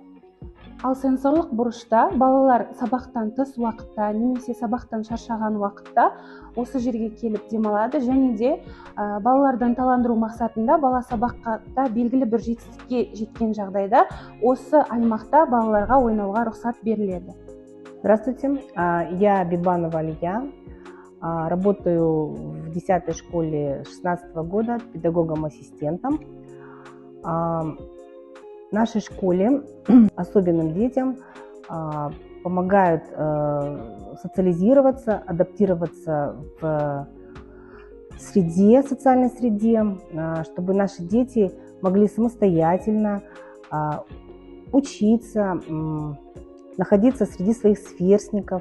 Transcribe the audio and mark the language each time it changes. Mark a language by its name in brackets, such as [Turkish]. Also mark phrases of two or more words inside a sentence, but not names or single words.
[Kazakh] Ал сенсорлық бұрышта балалар сабақтан тыс уақытта немесе сабақтан шаршаған уақытта осы жерге келіп демалады және де балалардан ынталандыру мақсатында бала сабақта белгілі бір жетістікке жеткен жағдайда осы аймақта балаларға ойнауға рұқсат беріледі. [Russian] Здравствуйте, я Бибанова Алия, работаю в 10-й школе 16-го года педагогом-ассистентом. В нашей школе особенным детям помогают социализироваться, адаптироваться в среде, социальной среде, чтобы наши дети могли самостоятельно учиться, находиться среди своих сверстников.